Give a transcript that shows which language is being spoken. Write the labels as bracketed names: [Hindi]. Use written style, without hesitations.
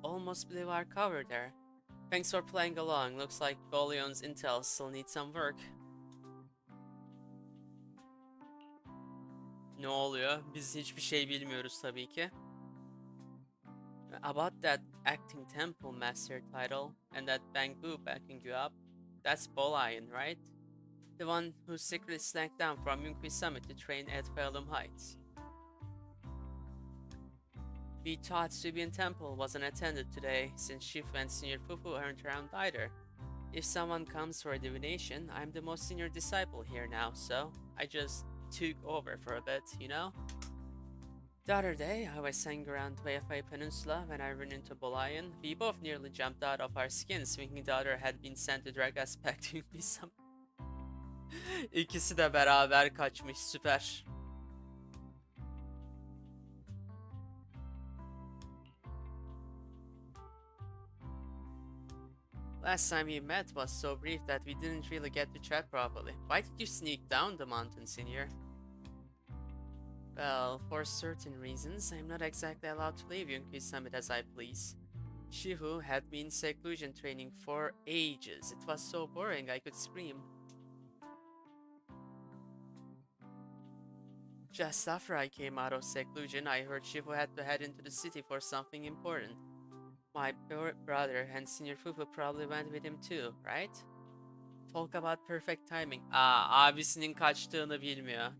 [English] Almost blew our cover there. Thanks for playing along. Looks like Goleon's intel still needs some work. [Turkish] Ne oluyor? Biz hiçbir şey bilmiyoruz tabii ki. [English] About that acting temple master title and that Bang Boo backing you up. That's Bolian, right? The one who secretly snacked down from Yunqui Summit to train at Phalum Heights. We thought Subian Temple wasn't attended today, since Shifu and Senior Fufu aren't around either. If someone comes for a divination, I'm the most senior disciple here now, so I just took over for a bit, you know? The other day, I was hanging around Wayafai Peninsula when I ran into Bolayan. We both nearly jumped out of our skins, thinking the other had been sent to drag us back to some. [Turkish] İkisi de beraber kaçmış, süper. [English] Last time we met was so brief that we didn't really get to chat properly. Why did you sneak down the mountain, Senior? Well, for certain reasons, I'm not exactly allowed to leave Yunki Summit as I please. Shifu had me in seclusion training for ages. It was so boring I could scream. Just after I came out of seclusion, I heard Shifu had to head into the city for something important. My brother and Senior Fufu probably went with him too, right? Talk about perfect timing. [Turkish] Abisinin kaçtığını bilmiyor.